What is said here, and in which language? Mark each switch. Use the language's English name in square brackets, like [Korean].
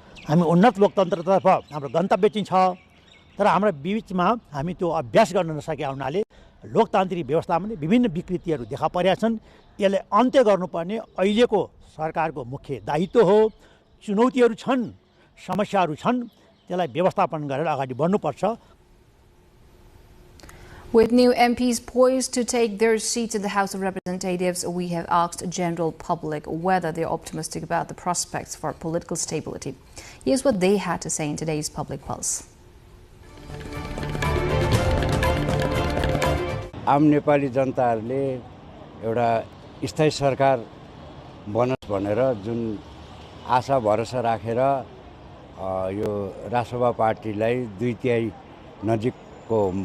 [Nepali] हामी उन्नत लोकतन्त्रतर्फ हाम्रो गन्तव्य चाहिँ छ, तर हाम्रो बीचमा हामी त्यो अभ्यास गर्न नसकेका हुनाले लोकतान्त्रिक व्यवस्थामा विभिन्न विकृतिहरू देखा परेका छन्। यसलाई अन्त्य गर्नुपर्ने अहिलेको सरकारको मुख्य दायित्व हो। चुनौतीहरू छन्, समस्याहरू छन्, त्यसलाई व्यवस्थापन गरेर अगाडि बढ्नुपर्छ। [English] With new MPs poised to take their seats in the House of Representatives, we have asked the general public whether they are optimistic about the prospects for political stability. Here's what they had to say in today's Public Pulse. [Nepali] आम नेपाली जनताहरूले एउटा स्थायी सरकार बनोस् भनेर जुन आशा भरोसा राखेर यो राष्ट्रवादी पार्टीलाई 2/3 नजिकको